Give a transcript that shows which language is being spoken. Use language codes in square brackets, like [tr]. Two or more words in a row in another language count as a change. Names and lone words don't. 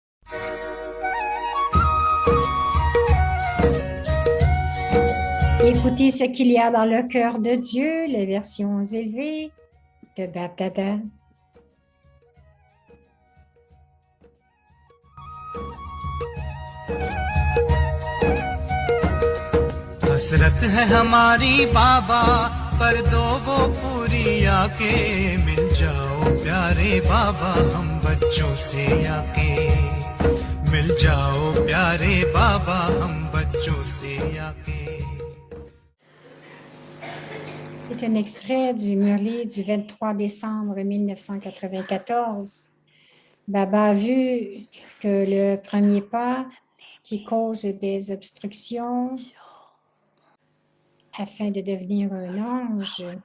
[fr] Écoutez ce qu'il y a dans le cœur de Dieu, les versions élevées de Bab Dada. [hi] हसरत है हमारी बाबा कर दो वो पूरी आके मिल जाओ प्यारे बाबा हम बच्चों से आके मिल जाओ प्यारे बाबा हम बच्चों से आके. [fr] C'est un extrait du Murli du 23 décembre 1994. Baba a vu que le premier pas qui cause des obstructions afin de devenir un ange,